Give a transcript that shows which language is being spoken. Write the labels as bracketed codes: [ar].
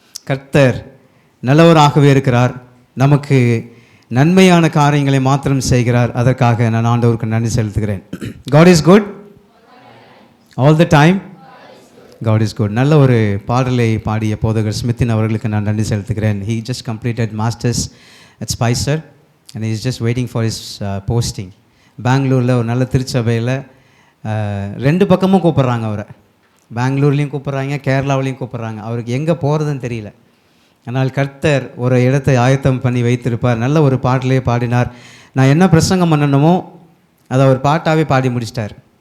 [ta] கர்த்தர் நல்லவராகவே இருக்கிறார். நமக்கு நன்மையான காரியங்களை மாத்திரம் செய்கிறார். அதற்காக நான் ஆண்டவருக்கு நன்றி செலுத்துகிறேன். [en] God is good all the time. God is good. [ta] நல்ல ஒரு பாடலை பாடிய போதகர் ஸ்மித்தின் அவர்களுக்கு நான் நன்றி செலுத்துகிறேன். [en] He just completed masters at Spicer and he is just waiting for his posting. [ta] பெங்களூரில் ஒரு நல்ல திருச்சபையில் 2 பக்கமும் கூப்பிட்றாங்க அவரை. பெங்களூர்லேயும் கூப்பிட்றாங்க, கேரளாவிலையும் கூப்பிட்றாங்க. அவருக்கு எங்கே போகிறதுன்னு தெரியல. ஆனால் கர்த்தர் ஒரு இடத்தை ஆயத்தம் பண்ணி வைத்திருப்பார். நல்ல ஒரு பாட்டிலே பாடினார். நான் என்ன பிரசங்கம் பண்ணணுமோ அதை ஒரு பாட்டாகவே பாடி முடிச்சிட்டார்.